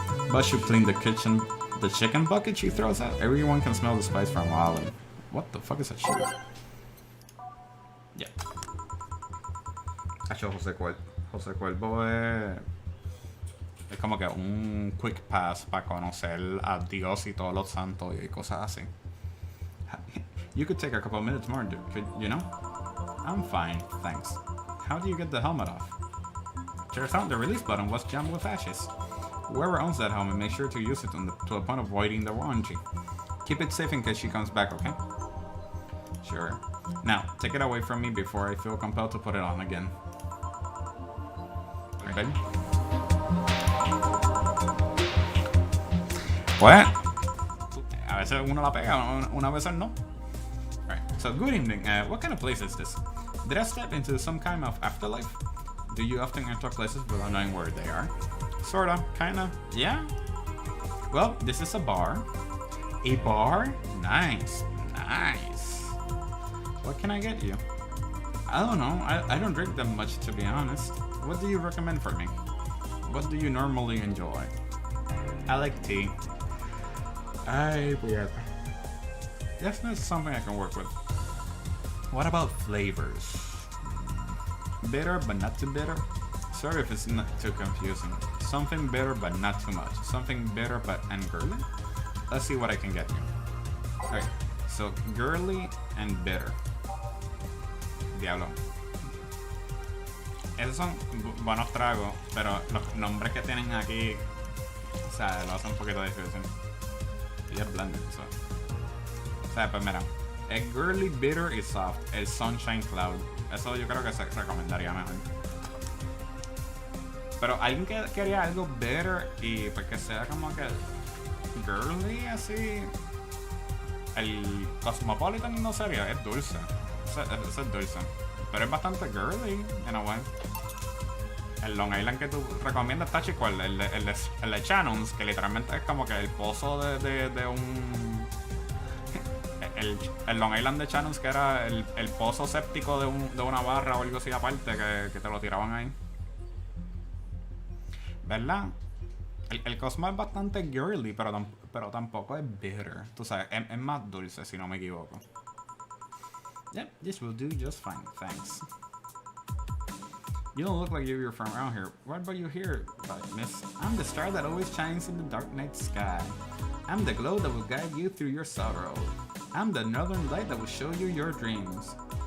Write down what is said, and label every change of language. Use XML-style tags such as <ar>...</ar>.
<en>But should clean the kitchen the chicken bucket she throws out? Everyone can smell the spice from a while. What the fuck is that shit? Yeah.</en> <es>Hacho, José Cuervo es como que un</es> <en>quick pass</en> <es>para conocer a Dios y todos los santos y cosas así.</es> <en>You could take a couple of minutes more, could you know? I'm fine, thanks. How do you get the helmet off? Turns out the release button was jammed with ashes. Whoever owns that helmet, make sure to use it to the point of voiding the warranty. Keep it safe in case she comes back, okay? Sure. Now, take it away from me before I feel compelled to put it on again. Right, baby?</en> <es>Pues, a veces uno la pega, una vez no.</es> <en>Alright, so good evening. What kind of place is this? Did I step into some kind of afterlife? Do you often enter places without knowing where they are? Sorta, kinda, yeah? Well, this is a bar. A bar? Nice, nice. What can I get you? I don't know, I don't drink that much, to be honest. What do you recommend for me? What do you normally enjoy? I like tea. Ay, weird. That's not something I can work with. What about flavors? Bitter, but not too bitter? Sorry if it's not too confusing. Something bitter, but not too much. Something bitter, but and girly? Let's see what I can get you. Alright, so girly and bitter.</en> <es>Diablo. Esos son buenos tragos, pero los nombres que tienen aquí, o sea, lo hacen un poquito difícil. Y es blended, so. O sea, pues mira, el</es> <en>girly bitter</en> <es>y soft, el sunshine cloud. Eso yo creo que se recomendaría mejor. Pero alguien que quería algo bitter y pues que sea como que girly así. El Cosmopolitan no sería, es dulce. Eso es dulce. Pero es bastante girly, en</es> <en>a way.</en> <es>El Long Island que tú recomiendas está chico, el de Shannon's, que literalmente es como que el pozo de un... El Long Island de Shannon's, que era el pozo séptico de una barra o algo así aparte, que te lo tiraban ahí. ¿Verdad? El Cosmo es bastante girly, pero tampoco es bitter. Tú sabes, es más dulce, si no me equivoco.</es> <en>Yep, this will do just fine, thanks. You don't look like you're from around here. What about you here, miss? I'm the star that always shines in the dark night sky. I'm the glow that will guide you through your sorrow. I'm the northern light that will show you your dreams.</en>